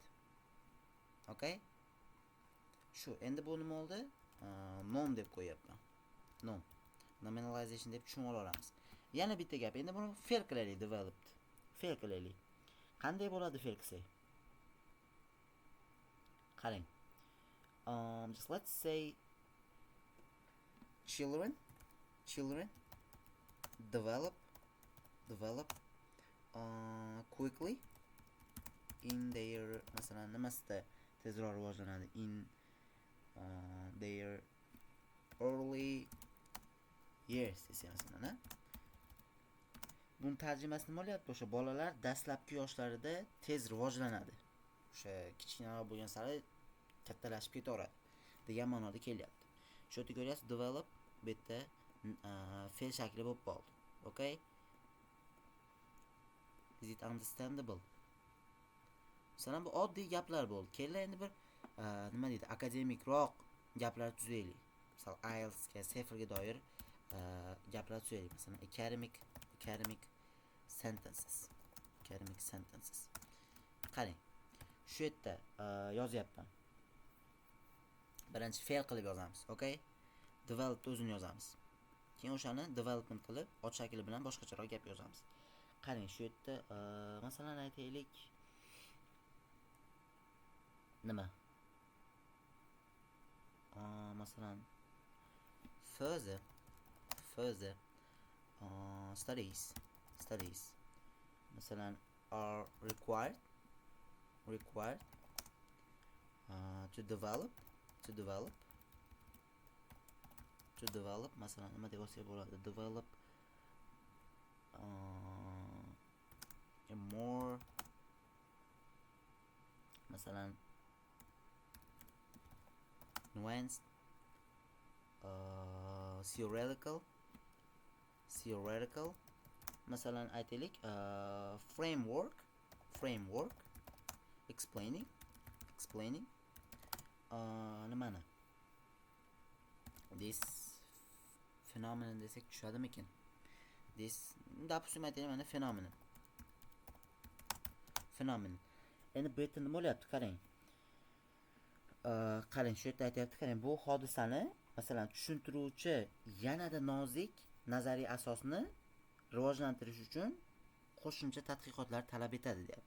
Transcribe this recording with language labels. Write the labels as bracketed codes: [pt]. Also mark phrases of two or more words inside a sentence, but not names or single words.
[uz] Okay? Shu endi bu nima bo'ldi? Nom deb qo'yapman. Nom. Nominalization deb tushunib olamiz. Yana bitta gap. Endi buni fe'l qilaylik, developed. Fe'l qilaylik. Qanday bo'ladi fe'l qilsak? Qarang. [en] Just let's say children develop quickly in their [uz] masalan nimasida tezroq rivojlanadi [en] in their early years [uz] desa masalan. Buni tarjimasi nima bo'lyapti? O'sha bolalar dastlabki yoshlarida tez rivojlanadi. O'sha kichkinaroq bo'lgan sari kattalashib ketaveradi degan ma'noda kelyapti. Shu yerda ko'ryapsiz, develop bu yerda fe'l shakli bo'lib qoldi. [en] Okay? Is it understandable? [uz] Masalan bu oddiy gaplar bo'ldi. Kelinglar endi bir nima deydi? Akademikroq gaplar tuzaylik. Misol IELTS ga, TOEFL ga doir gaplar tuzaylik. [en] Masalan academic sentences. [uz] Qarang. Shu yerda yozyapman. Birinchi fe'l qilib yozamiz. Okay? Develop o'zini yozamiz. Keyin o'shani development qilib ot shakli bilan boshqacharoq gap yozamiz. Qarang, shu yerda masalan aytaylik nima? Masalan [en] further studies [uz] masalan [en] are required to develop [uz] masalan nima deb olsak bo'ladi? [en] Develop a more masalan nuanced theoretical [uz] masalan aytaylik [en] framework explaining nimani this phenomenon [uz] desak tushadimikin? This допустим aytaylik mana phenomenon. Endi bu yerda nima bo'lyapti? Qarang, shu yerda aytayapti, qarang, bu hodisani masalan tushuntiruvchi yanada nozik nazariy asosni rivojlantirish uchun qo'shimcha tadqiqotlar talab etadi, deyapti.